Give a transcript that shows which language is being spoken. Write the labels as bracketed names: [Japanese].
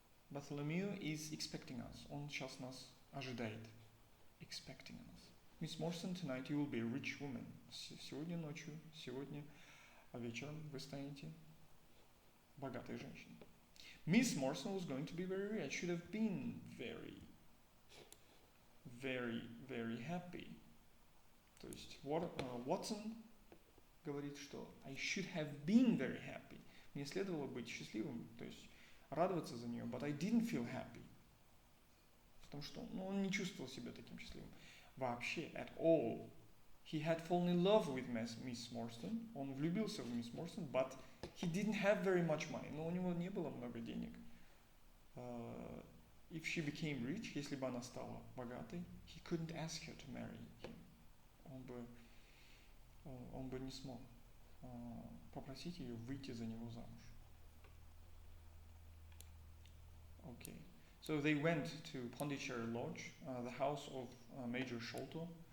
[English] Bartholomew is expecting us. [Russian] Он сейчас нас ожидает. [English] Expecting us. Miss Morrison, tonight you will be a rich woman. [Russian] Сегодня ночью, сегодня вечером вы станете богатой женщиной. [English] Miss Morrison was going to be very rich. Should have been very, very, very happy. [Russian] То есть Watson говорит, что [English] I should have been very happy. [Russian] Мне следовало быть счастливым, то есть радоваться за нее, [English] but I didn't feel happy. [Russian] Потому что он не чувствовал себя таким счастливым. [English] Вообще, at all. He had fallen in love with Miss Morrison. [Russian] Он влюбился в Мисс Моррисон, [English] but he didn't have very much money. [Russian] Но у него не было много денег. [English] If she became rich, [Russian] если бы она стала богатой, [English] he couldn't ask her to marry him. [Russian] Он бы не смог попросить ее выйти за него замуж. [English] Okay. So they went to Pondicherry Lodge, the house of Major Sholto.